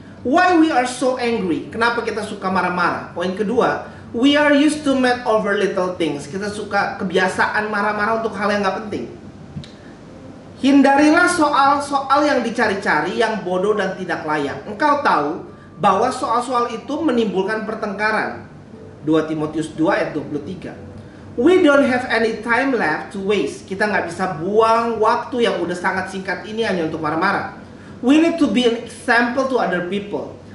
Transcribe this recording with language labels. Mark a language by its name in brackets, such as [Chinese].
[English] Why we are so angry? [Indonesian] Kenapa kita suka marah-marah? Poin kedua, [English] we are used to mad over little things. [Indonesian] Kita suka kebiasaan marah-marah untuk hal yang nggak penting. Hindarilah soal-soal yang dicari-cari, yang bodoh dan tidak layak. Engkau tahu bahwa soal-soal itu menimbulkan pertengkaran. 2 Timotius 2 ayat 23. [English] We don't have any time left to waste. [Indonesian] Kita nggak bisa buang waktu yang udah sangat singkat ini hanya untuk marah-marah. [English] We need to be an example to other people.